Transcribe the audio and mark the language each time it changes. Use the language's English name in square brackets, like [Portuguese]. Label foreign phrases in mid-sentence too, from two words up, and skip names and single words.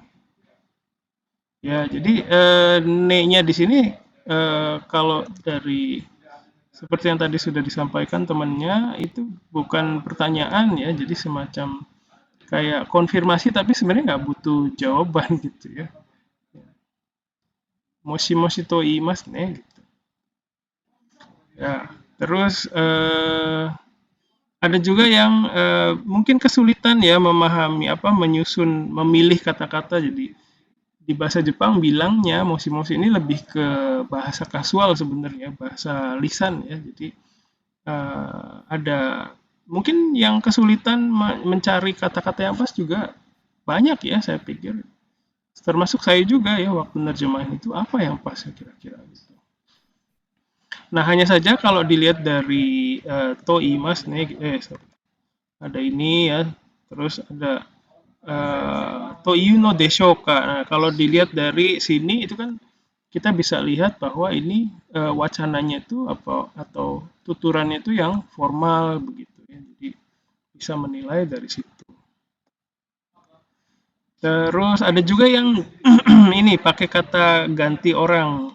[Indonesian] Ya, jadi ne-nya di sini kalau dari seperti yang tadi sudah disampaikan temannya itu bukan pertanyaan ya, jadi semacam kayak konfirmasi tapi sebenarnya nggak butuh jawaban gitu ya. [Japanese] もしもし と 言います ね gitu. [Indonesian] Ya, terus ada juga yang mungkin kesulitan ya memahami apa menyusun memilih kata-kata jadi di bahasa Jepang bilangnya moshi-moshi ini lebih ke bahasa kasual sebenarnya bahasa lisan ya jadi ada mungkin yang kesulitan mencari kata-kata yang pas juga banyak ya saya pikir termasuk saya juga ya waktu nerjemahin itu apa yang pas ya kira-kira gitu. Nah hanya saja kalau dilihat dari toimas nih ada ini ya terus ada [Japanese] という の でしょうか. [Indonesian] Nah, kalau dilihat dari sini itu kan kita bisa lihat bahwa ini wacananya itu apa atau tuturannya itu yang formal begitu ya. Jadi bisa menilai dari situ. Terus ada juga yang ini pakai kata ganti orang.